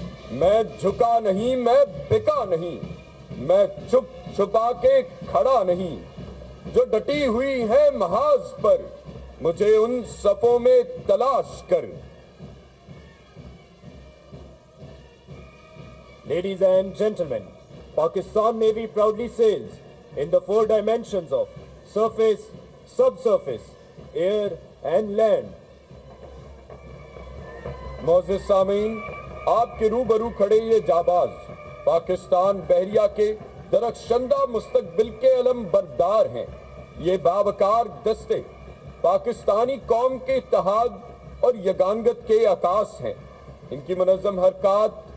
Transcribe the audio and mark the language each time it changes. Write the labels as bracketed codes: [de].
[ur] میں جھکا نہیں، میں بکا نہیں، میں چھپ چھپا کے کھڑا نہیں، جو ڈٹی ہوئی ہے محاذ پر مجھے ان صفوں میں تلاش کر۔ [en] Ladies and gentlemen, Pakistan Navy proudly sails in the 4 dimensions of surface, subsurface, air and land. [ur] معزز سامعین، آپ کے روبرو کھڑے یہ جاباز پاکستان بحریہ کے درخشندہ مستقبل کے علم بردار ہیں۔ یہ باوقار دستے پاکستانی قوم کے اتحاد اور یگانگت کے عکاس ہیں۔ ان کی منظم حرکات